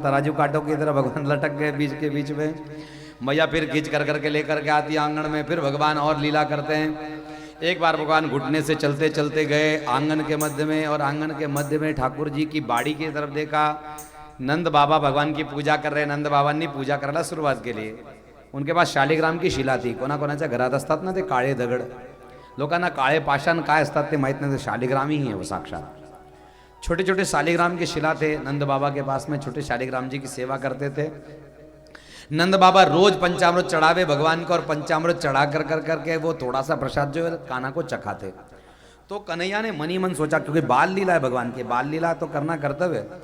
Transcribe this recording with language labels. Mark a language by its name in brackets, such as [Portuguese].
[Hindi] तराजू कांटों की तरह भगवान लटक गए बीच के बीच में। मैया फिर खींच कर करके लेकर के आती है आंगन में, फिर भगवान और लीला करते हैं। एक बार भगवान घुटने से चलते चलते गए आंगन के मध्य में, और आंगन के मध्य में ठाकुर जी की बाड़ी की तरफ देखा। नंद बाबा भगवान की पूजा कर रहे। नंद बाबा ने पूजा [Marathi] करायला सुरुवात केली। [Hindi] उनके पास शालिग्राम की शिला थी। [Marathi] कोणाकोणाच्या घरात असतात ना ते काळे दगड, लोकांना काळे पाषाण काय असतात ते माहित नाही, [Hindi] शालिग्राम ही है वो साक्षात। छोटे छोटे शालिग्राम की शिला थे नंद बाबा के पास में, छोटे शालिग्राम जी की सेवा करते थे। नंद बाबा रोज पंचामृत चढ़ावे भगवान को, और पंचामृत चढ़ा कर करके वो थोड़ा सा प्रसाद जो है कान्हा को चखाते। तो कन्हैया ने मनी मन सोचा, क्योंकि बाल लीला है भगवान की, बाल लीला तो करना कर्तव्य।